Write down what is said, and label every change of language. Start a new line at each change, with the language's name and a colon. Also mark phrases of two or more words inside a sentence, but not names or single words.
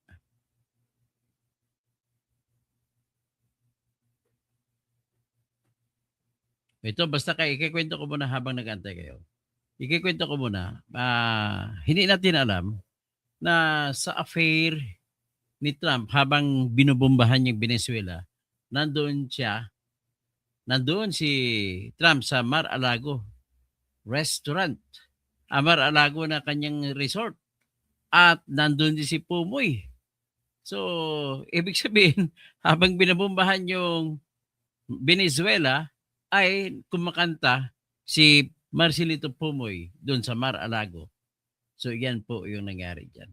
Filipino: Ito, basta kayo, ikikwento ko muna habang nag-antay kayo. Ikikwento ko muna, hindi natin alam na sa affair ni Trump habang binubombahan yung Venezuela, nandoon siya, nandoon si Trump sa Mar-a-Lago restaurant. Mar-a-Lago na kanyang resort. At nandoon din si Pumoy. So, ibig sabihin, habang binabombahan yung Venezuela, ay kumakanta si Marcelito Pumoy doon sa Mar-a-Lago. So, yan po yung nangyari dyan.